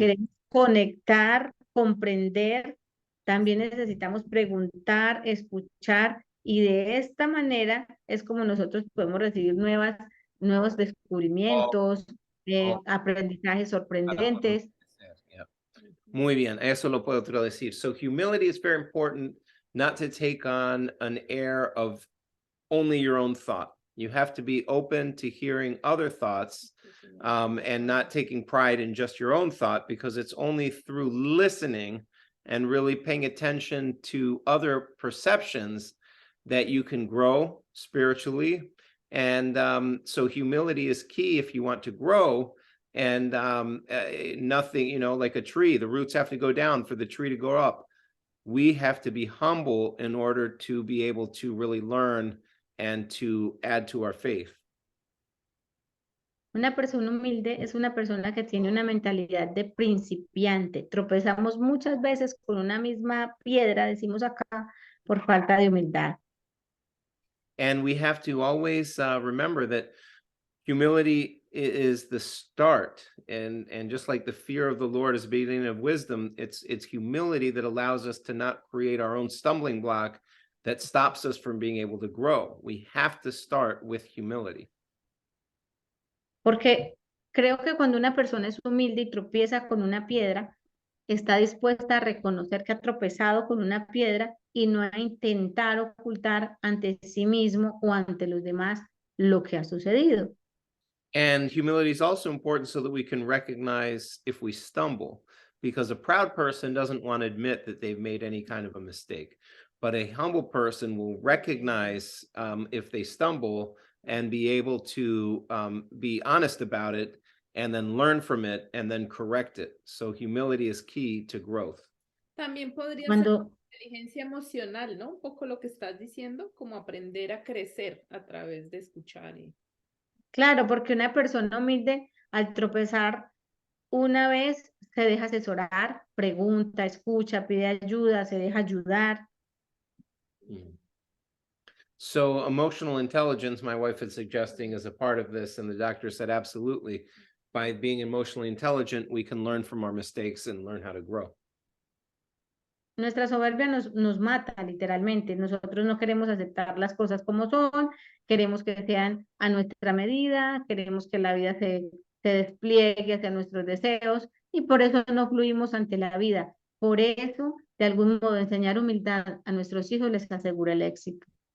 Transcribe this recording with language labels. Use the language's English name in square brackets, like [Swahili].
[Spanish] queremos conectar, comprender, también necesitamos preguntar, escuchar, y de esta manera es como nosotros podemos recibir nuevos descubrimientos, Oh. aprendizajes sorprendentes. Yeah. Muy bien, eso lo puedo traducir. [English] So humility is very important, not to take on an air of only your own thought. You have to be open to hearing other thoughts, and not taking pride in just your own thought, because it's only through listening and really paying attention to other perceptions that you can grow spiritually. And so humility is key if you want to grow. And nothing, like a tree, the roots have to go down for the tree to go up. We have to be humble in order to be able to really learn and to add to our faith. [Spanish] Una persona humilde es una persona que tiene una mentalidad de principiante. Tropezamos muchas veces con una misma piedra, decimos acá, por falta de humildad. [English] And we have to always remember that humility is the start, and just like the fear of the Lord is the beginning of wisdom, it's humility that allows us to not create our own stumbling block that stops us from being able to grow. We have to start with humility. [Spanish] Porque creo que cuando una persona es humilde y tropieza con una piedra, está dispuesta a reconocer que ha tropezado con una piedra y no a intentar ocultar ante sí mismo o ante los demás lo que ha sucedido. [English] And humility is also important so that we can recognize if we stumble, because a proud person doesn't want to admit that they've made any kind of a mistake. But a humble person will recognize if they stumble and be able to be honest about it, and then learn from it and then correct it. So humility is key to growth. [Spanish] También podría ser Cuando, inteligencia emocional, ¿no? Un poco lo que estás diciendo, como aprender a crecer a través de escuchar. claro, porque una persona humilde al tropezar una vez se deja asesorar, pregunta, escucha, pide ayuda, se deja ayudar. [English] So emotional intelligence, my wife is suggesting, is a part of this, and the doctor said absolutely. By being emotionally intelligent, we can learn from our mistakes and learn how to grow. [Spanish] Nuestra soberbia nos mata literalmente. Nosotros no queremos aceptar las cosas como son, queremos que sean a nuestra medida, queremos que la vida se despliegue hacia nuestros deseos, y por eso no fluimos ante la vida. Por eso, de algún modo, enseñar humildad a nuestros hijos les asegura el éxito.